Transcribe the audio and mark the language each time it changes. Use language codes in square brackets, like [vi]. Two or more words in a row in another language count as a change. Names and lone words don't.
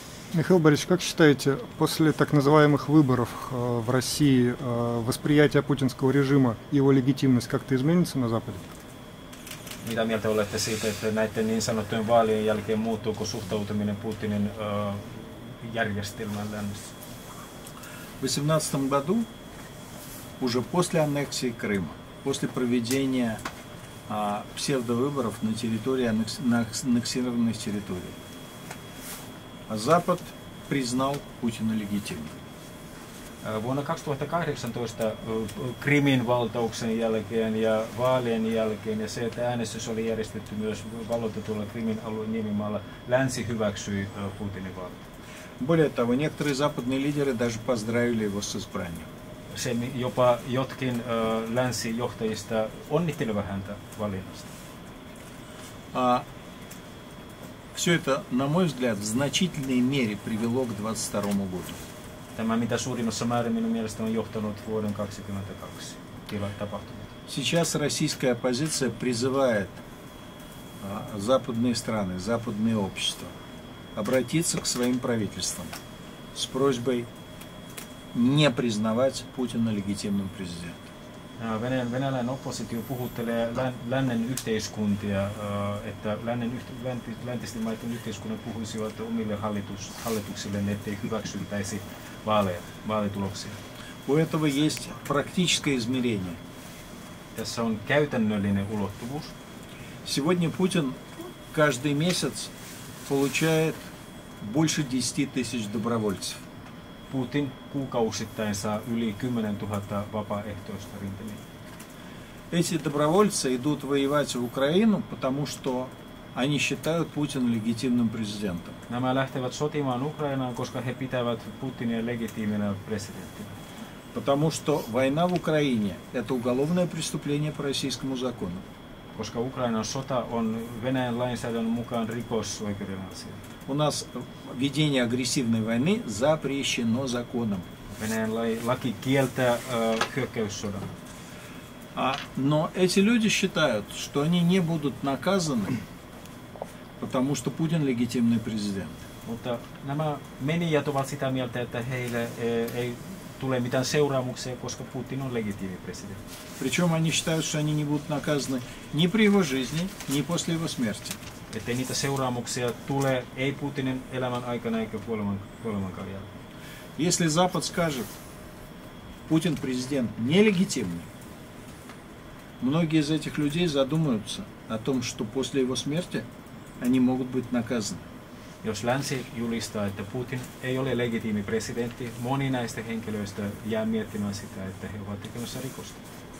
[ru] Михаил Борисович, как считаете, после так называемых выборов в России восприятие путинского режима и его легитимность как-то изменится на Западе? [fi] Mitä mieltä olette siitä, että näiden niin sanottujen vaalien jälkeen muuttuuko suhtautuminen Putinin järjestelmään lännessä? [ru] В 2018 году, уже после аннексии Крыма, после проведения псевдовыборов на территории аннексированной территории, Запад признал Путина легитимным. [fi] Vuonna 2018 Krimin valtauksen jälkeen ja vaalien jälkeen ja se, että äänestys oli järjestetty myös valloitetulla Krimin alueen niemimaalla, länsi hyväksyi Putinin vaalit. [ru] Более того, некоторые западные лидеры даже поздравили его с избранием. [fi] Se jopa jotkin länsijohtajista onnittelivat häntä valinnasta. [ru] Все это, на мой взгляд, в значительной мере привело к 2022 году. [fi] Tämä mitä suurimmassa määrin minun mielestäni on johtanut vuoden 2022 tapahtumat. [ru] Сейчас российская оппозиция призывает западные страны, западные общества обратиться к своим правительствам с просьбой не признавать Путина легитимным президентом. [fi] Venäläinen oppositio puhuttelee lännen yhteiskuntia, että läntisten maiden yhteiskunnat puhuisivat omille hallituksilleen, ettei hyväksyttäisi vaalituloksia. [ru] У этого есть практическое измерение. [fi] Tässä on käytännöllinen ulottuvuus. [ru] Сегодня Путин каждый месяц получает больше 10 тысяч добровольцев. [fi] Putin kuukausittain saa yli 10 000 vapaaehtoista rintamia. [ru] Эти добровольцы идут воевать в Украину, потому что они считают Путина легитимным президентом. [fi] Nämä lähtevät sotimaan Ukrainaan, koska he pitävät Putinia legitiiminä presidenttinä. [ru] Потому что война в Украине – это уголовное преступление по российскому закону. [fi] Koska Ukrainan sota on Venäjän lainsäädännön mukaan rikos oikeuden asia. [ru] У нас ведение агрессивной войны запрещено законом. [fi] Venäjän laki kieltää hyökkäyssodan. [ru] Но эти люди считают, что они не будут наказаны, потому что Путин легитимный президент. [fi] Mutta nämä menijät ovat sitä mieltä, että heille ei tule mitään seuraamuksia, koska Putin on legitiimi presidentti. [ru] Причем они считают, что они не будут наказаны ни при его жизни, ни после его смерти. [fi] Ettei niitä seuraamuksia tule ei Putinin elämän aikana eikä kuolemankaan jälkeen. [ru] Если Запад скажет, Путин президент нелегитимный, многие из этих людей задумаются о том, что после его смерти они могут быть наказаны. [fi] Jos länsi julistaa, että Putin ei ole legitiimi presidentti, moni näistä henkilöistä jää miettimään sitä, että he ovat tekemässä rikosta.